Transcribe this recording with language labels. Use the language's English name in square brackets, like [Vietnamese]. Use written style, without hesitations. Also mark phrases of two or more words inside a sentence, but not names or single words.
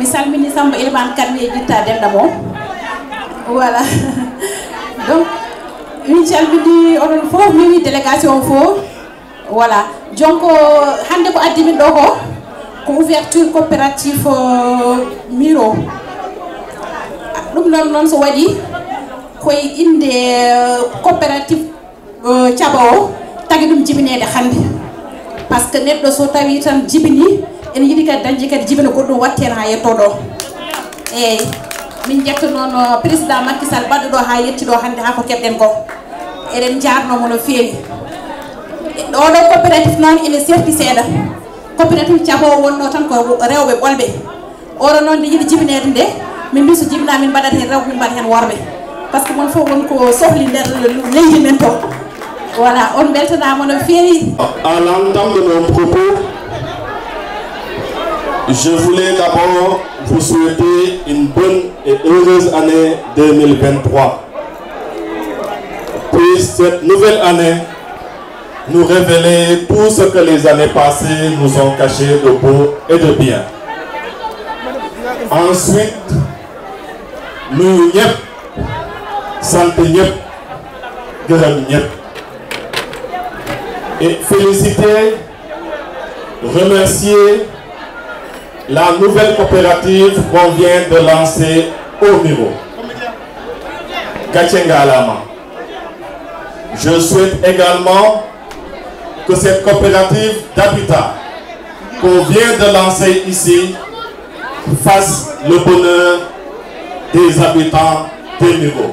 [Fula] salmini Samba Elimane Kane mi yejjitta Demba mo [French] voilà donc [Fula] min calmini oɗon fof mi wi délégation fof [French] voilà donc [Fula] hande ko addi min ɗo ko [French] ouverture coopérative [Fula] Miro ɗum ɗon noon so waɗi koye inde coopérative Thiaba o tagi ɗum jibinede hande [French] par ce que [Fula] neɗɗo so tawi tan jibini en yiɗi kadi dañde kadi jibina goɗɗum watte hen ha yetto ɗo eyyi min jetta noon président Macky Sall baɗɗo ɗo ha yetti ɗo hande ha ko keɓɗen ko eɗen jarnomo no feewi oɗo coopérative noon ene serti seeɗa coopérative Thiaba o wonno tan ko rewɓe ɓolɓe oɗo noon nde yiɗi jibinede nde min mbi so jibina min mbaɗat hen rewɓe min mbaɗa hen worɓe [French] par ce que [Fula] mon fof wonko sohli nder leydi men to voilà on beltanama no feewi. [French] À l'entame de nos propos, je voulais d'abord vous souhaiter une bonne et heureuse année 2023. Puis cette nouvelle année nous révéler tout ce que les années passées nous ont caché de beau et de bien. Ensuite, nous [Wolof] ñep sant ñep gërëm ñep [French] et féliciter, remercier la nouvelle coopérative qu'on vient de lancer au Miro. [Fula] Gatchengalama. [French] Je souhaite également que cette coopérative d'habitat qu'on vient de lancer ici fasse le bonheur des habitants de Miro.